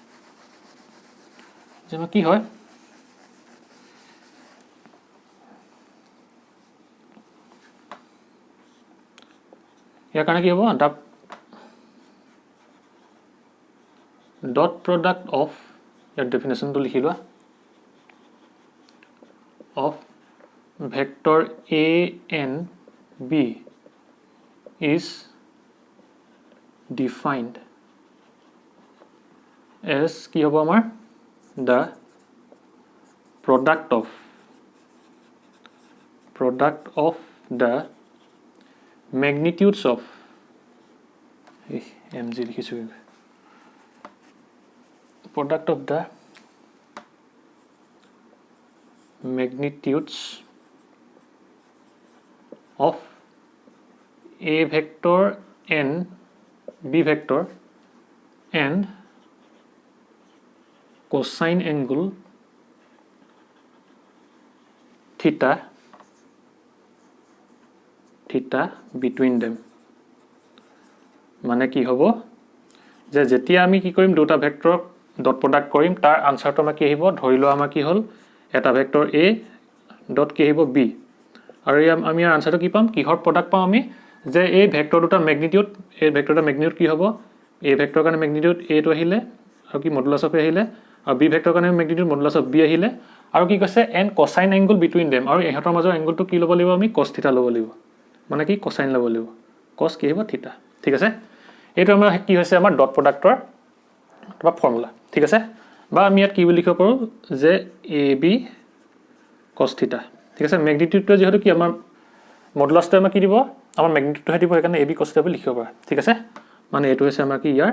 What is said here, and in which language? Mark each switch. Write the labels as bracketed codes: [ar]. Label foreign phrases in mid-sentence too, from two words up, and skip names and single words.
[as] যে কি হয় ইয়াৰ কাৰণে কি হ'ব দা [en] dot product of [as] ইয়াৰ ডেফিনেশনটো লিখি লোৱা [en] of vector a and b is defined as [as] কি হ'ব আমাৰ [en] the product of the magnitudes of mg লিখিছো product of the magnitudes of a vector and b vector and cosine angle theta between them [as] মানে কি হ'ব যে যেতিয়া আমি কি কৰিম দুটা ভেক্টৰ [en] dot product [as] কৰিম তাৰ আনসাৰটো আমাৰ কি আহিব ধৰিলো আমাৰ কি হ'ল এটা ভেক্টৰ a ডট কি আহিব b আৰু আমি ইয়াৰ আনসাৰটো কি পাম কিহৰ প্ৰডাক্ট পাম আমি যে এই ভেক্টৰ দুটাৰ ম্যাগনিটিউড এই ভেক্টৰটাৰ ম্যাগনিটিউড কি হ'ব a ভেক্টৰ কাৰণে ম্যাগনিটিউড a টো আহিলে আৰু কি [en] modulus of a [as] আহিলে আৰু b ভেক্টৰ কাৰণে ম্যাগনিটিউড [en] modulus of b [as] আহিলে আৰু কি কৈছে [en] and cosine angle between them [as] আৰু ইহঁতৰ মাজৰ এংগলটো কি ল'ব লাগিব আমি cos থিটা ল'ব লাগিব মানে কি কোসাইন ল'ব লাগিব cos কি হ'ব থিটা ঠিক আছে এইটো আমাৰ কি হৈছে আমাৰ [en] dot product [as] বা ফৰ্মুলা ঠিক আছে বা আমি ইয়াত কি বুলি লিখিব পাৰো যে [en] ab cos theta [as] ঠিক আছে ম্যাগনিটিউডটো যেহেতু কি আমাৰ মডুলাসটো আমাৰ কি দিব আমাৰ ম্যাগনিটিউডটো দিব সেইকাৰণে [en] ab cos theta [as] বুলি লিখিব পাৰা ঠিক আছে মানে এইটো হৈছে আমাৰ কি ইয়াৰ